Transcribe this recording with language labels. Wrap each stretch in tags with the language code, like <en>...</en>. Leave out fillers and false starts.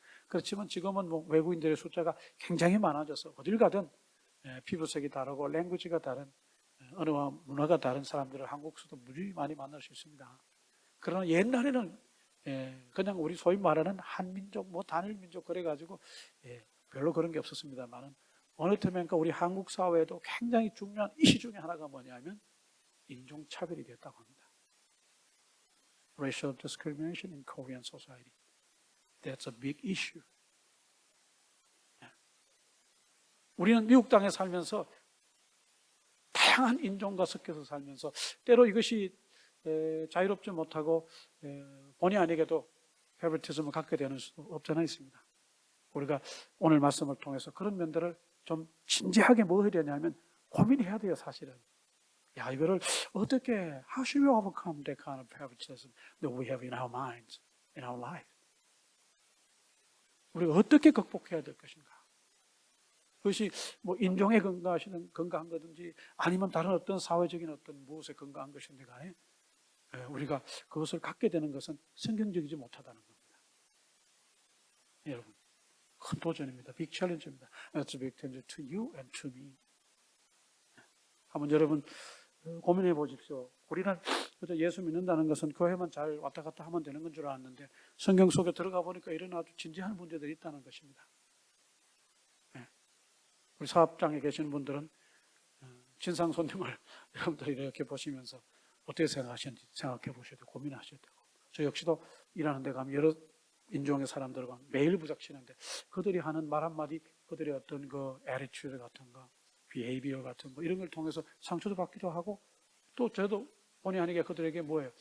<ko>그렇지만 지금은 뭐 외국인들의 숫자가 굉장히 많아져서 어딜 가든 피부색이 다르고 랭귀지가 다른 언어와 문화가 다른 사람들을 한국에서도 무지 많이 만날 수 있습니다. 그러나 옛날에는 그냥 우리 소위 말하는 한민족, 뭐 단일민족 그래가지고 별로 그런 게 없었습니다만은 어느 틈엔가 우리 한국 사회에도 굉장히 중요한 이슈 중에 하나가 뭐냐면 인종차별이 됐다고 합니다.</ko> <en>Racial discrimination in Korean society. That's a big issue.</en> <ko>우리는 미국 땅에 살면서 다양한 인종과 섞여서 살면서 때로 이것이 자유롭지 못하고 본의 아니게도 페버티즘을 갖게 되는 수도 없잖아 있습니다. 우리가 오늘 말씀을 통해서 그런 면들을 좀 진지하게 뭐 해야 되냐면 고민해야 돼요, 사실은. 야, 이거를 어떻게,</ko> <en>how should we overcome that kind of favoritism that we have in our minds, in our life?</en> <ko>우리가 어떻게 극복해야 될 것인가? 그것이 뭐 인종에 근거한 거든지 아니면 다른 어떤 사회적인 어떤 무엇에 근거한 것인지 간에 우리가 그것을 갖게 되는 것은 성경적이지 못하다는 겁니다. 여러분, 큰 도전입니다. 빅 챌린지입니다.</ko> <en>It's a big challenge to you and to me.</en> <ko>한번 여러분 고민해 보십시오. 우리는 예수 믿는다는 것은 교회만 잘 왔다 갔다 하면 되는 건 줄 알았는데 성경 속에 들어가 보니까 이런 아주 진지한 문제들이 있다는 것입니다. 우리 사업장에 계시는 분들은 진상 손님을 여러분들이 이렇게 보시면서 어떻게 생각하시는지 생각해 보셔야 되고 고민하셔야 되고 저 역시도 일하는 데 가면 여러 인종의 사람들과 매일 부닥치는데 그들이 하는 말 한마디 그들의 어떤 그 attitude 같은 거 behavior 같은 거 이런 걸 통해서 상처도 받기도 하고 또 저도 본의 아니게 그들에게 뭐예요?</ko>